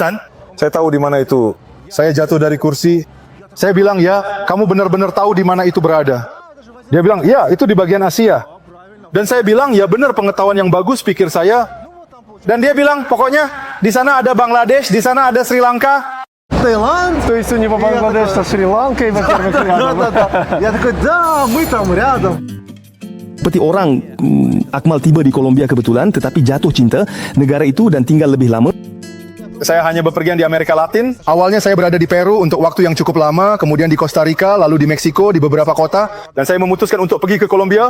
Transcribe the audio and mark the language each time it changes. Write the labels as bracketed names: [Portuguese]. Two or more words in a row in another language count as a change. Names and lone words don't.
[Indonesian] Saya tahu di mana itu. Saya jatuh dari kursi. Saya bilang, ya, kamu benar-benar tahu di mana itu berada. Dia bilang, ya, itu di bagian Asia. Dan saya bilang, ya benar, pengetahuan yang bagus pikir saya. Dan dia bilang, pokoknya di sana ada Bangladesh, di sana ada Sri Lanka. [Russian] Таиланд? То есть у него Бангладеш со Шри-Ланкой, во-первых, рядом. Да-да-да. Я такой, да, мы там рядом. [Indonesian] Seperti orang, Akmal tiba di Kolombia kebetulan tetapi jatuh cinta negara itu dan tinggal lebih lama. Saya hanya bepergian di Amerika Latin. Awalnya saya berada di Peru untuk waktu yang cukup lama, kemudian di Costa Rica, lalu di Meksiko, di beberapa kota. Dan saya memutuskan untuk pergi ke Kolombia.